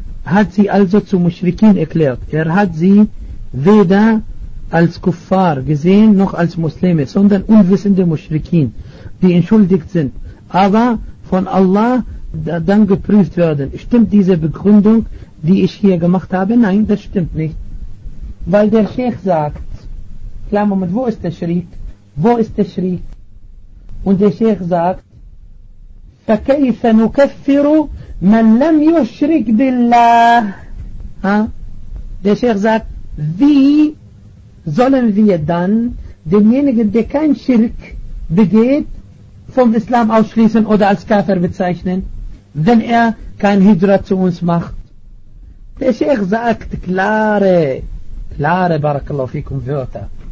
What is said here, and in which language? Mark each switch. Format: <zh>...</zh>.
<de>Hat sie also zu Mushrikin erklärt. Er hat sie weder als Kuffar gesehen, noch als Muslime, sondern unwissende Mushrikin, die entschuldigt sind, aber von Allah dann geprüft werden. Stimmt diese Begründung, die ich hier gemacht habe? Nein, das stimmt nicht. Weil der Sheikh sagt, kleinen Moment, wo ist der Schrik? Wo ist der Schrik? Und der Sheikh sagt,</de> <ar>فكيف نكفر من لم يشرك بالله؟ Ha?</ar> <de>Der Sheikh sagt, wie sollen wir dann denjenigen, der kein Schirk begeht, vom Islam ausschließen oder als Kafir bezeichnen, wenn er kein Hijra zu uns macht? Der Sheikh sagt klare barakallahu fikum Wörter.</de>